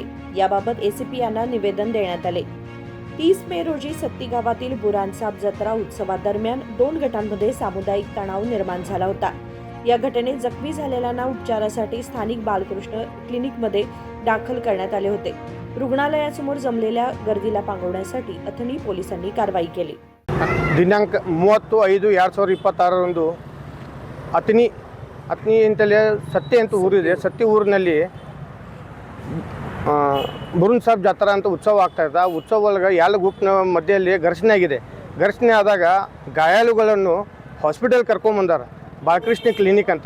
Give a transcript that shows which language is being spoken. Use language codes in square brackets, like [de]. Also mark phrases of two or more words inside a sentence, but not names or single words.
[mr] याबाबत ACP यांना निवेदन देण्यात आले। 30 मे रोजी सत्ती गावातील बुरानसाब जत्रा उत्सवादरम्यान 2 गटांमध्ये सामुदायिक तणाव निर्माण झाला होता। या घटनेत जखमी झालेल्यांना उपचारासाठी स्थानिक बालकृष्ण क्लिनिकमध्ये दाखल करण्यात आले होते। रुग्णालयासमोर जमलेल्या गर्दीला पांगवण्यासाठी अथणी पोलिसांनी कारवाई केली। [kn] ದಿನಾಂಕ 30/5/2026 ಅತನಿ ಅಂತಲೇ ಸತ್ತಿ ಅಂತ ಊರಿದೆ। ಸತ್ತಿ ಊರಿನಲ್ಲಿ ಬುರುನ್ ಸಾಬ್ ಜಾತ್ರಾ ಅಂತ ಉತ್ಸವ ಆಗ್ತಾ ಇದೆ। ಆ ಉತ್ಸವ ಒಳಗೆ ಎಲ್ಲ ಗ್ರೂಪ್ನ ಮಧ್ಯದಲ್ಲಿ ಘರ್ಷಣೆ ಆಗಿದೆ। ಘರ್ಷಣೆ ಆದಾಗ ಗಾಯಾಳುಗಳನ್ನು ಹಾಸ್ಪಿಟಲ್ ಕರ್ಕೊಂಡ್ಬಂದಾರ ಬಾಲಕೃಷ್ಣ ಕ್ಲಿನಿಕ್ ಅಂತ।